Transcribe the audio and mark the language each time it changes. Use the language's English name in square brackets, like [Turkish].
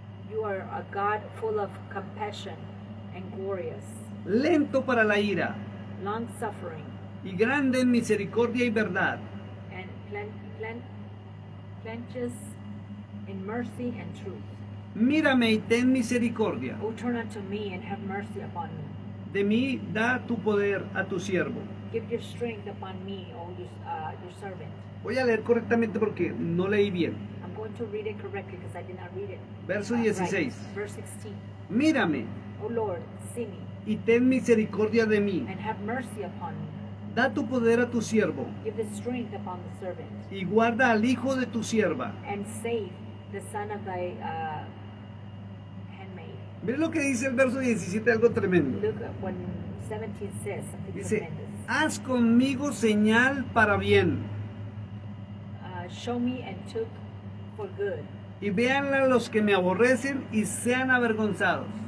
[English] you are a God full of compassion and glorious, [Spanish] lento para la ira [English] long-suffering, [Spanish] y grande en misericordia y verdad. [English] and plenteous in mercy and truth. [Spanish] Mírame y ten misericordia. [English] O turn unto me and have mercy upon me. [Spanish] De mí da tu poder a tu siervo. [English] Give your strength upon me, O your servant. [Spanish] Voy a leer correctamente porque no leí bien. [English] I'm going to read it correctly because I did not read it. [Spanish] Verso [English] right. 16. Verse 16. [Spanish] Mírame [English] O Lord, see me [Spanish] y ten misericordia de mí. [English] and have mercy upon me. [Spanish] Da tu poder a tu siervo [English] Give the strength upon the servant [Spanish] y guarda al hijo de tu sierva. [English] and save the son of thy handmaid. [Spanish] Mira lo que dice el verso 17, algo tremendo. [English] Look at what 17 says, something [Spanish] Dice, [English] tremendous. [Spanish] haz conmigo señal para bien [English] Show me and took for good, [Spanish] y véanla los que me aborrecen y sean avergonzados.